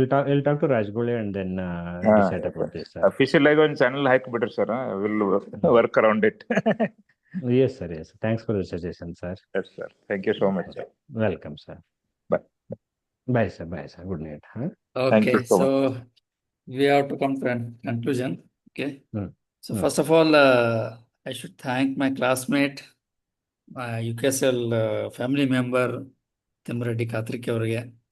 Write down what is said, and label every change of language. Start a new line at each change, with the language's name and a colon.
English: I'll talk to Rajgole and then decide about this, sir.
Kannada: Official ಆಗಿ ಒಂದು channel ಹಾಕಿಬಿಡ್ರಿ sir
English: Will work around it. Yes, sir. Yes. Thanks for the suggestion, sir. Yes sir thank you so much sir. Welcome, sir. Bye. Bye, sir. Bye, sir. Good night. Huh? Thank Okay, you so so we have to come to a conclusion. Okay. So Hmm. first of all, I should thank my classmate, my UKSL family member, Timreddy Katriki ಅವರಿಗೆ.